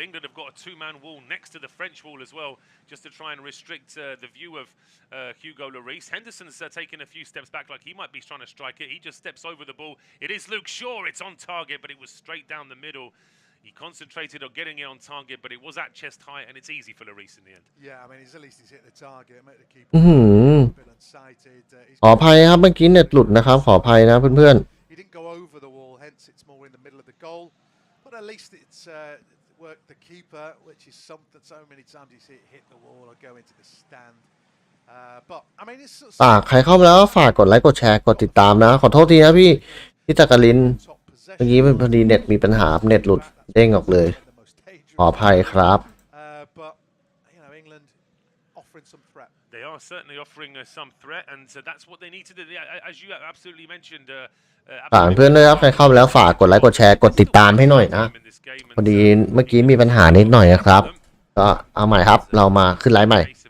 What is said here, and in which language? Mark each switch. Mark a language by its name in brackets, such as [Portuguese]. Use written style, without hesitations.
[English] England have got a two-man wall next to the French wall as well, just to try and restrict the view of Hugo Lloris. Henderson's taking a few steps back like he might be trying to strike it. He just steps over the ball. It is Luke Shaw. It's on target, but it was straight down the middle. He concentrated on getting it on target, but it was at chest height, and it's easy for Lloris in the end. Yeah, I mean, at least he's hit the target. Made the keeper [Thai] ขออภัยครับเมื่อกี้เน็ตหลุดนะครับขออภัยนะเพื่อน [English] He didn't go over the wall, hence it's more in the middle of the goal. But at least it's worked the keeper, which is something so many times you see it hit the wall or go into the stand. But I mean, it's [Thai] ๆฝากใครเข้ามาแล้วฝากกดไลค์กดแชร์กดติดตามนะขอโทษทีนะพี่จักรินเมื่อกี้พอดีเน็ตมีปัญหาเน็ตหลุดเด้งออกเลยขออภัยครับ [English] But you know, England offering some threat. They are certainly offering some threat, and that's what they need to do. As you absolutely mentioned. [Thai] ฝากเพื่อนด้วยครับใครเข้ามาแล้วฝากกดไลค์กดแชร์กดติดตามให้หน่อยนะพอดีเมื่อกี้มีปัญหานิดหน่อยนะครับก็เอาใหม่ครับเรามาขึ้นไลฟ์ใหม่